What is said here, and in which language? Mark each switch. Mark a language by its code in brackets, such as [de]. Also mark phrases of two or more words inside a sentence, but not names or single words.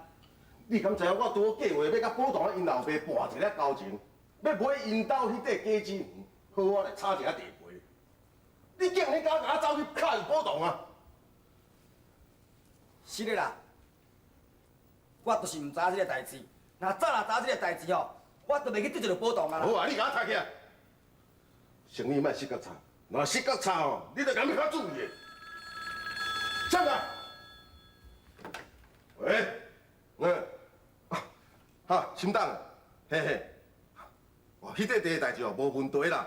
[nan] 你敢知影我拄好计划要甲保当因老爸博一个交情，要买因兜迄块果子园，好我来炒一下地皮。你竟然敢甲我走去卡入保当啊？是的啦，我就是唔知影这个代志。若早知影这个代志吼，我就袂去得罪着保当啊啦。好啊，你甲我抬起来，生意莫失角差，若失角差哦，你着甲我较注意的。上来。喂，心党，嘿嘿，哦，迄块地代志哦，无问题啦。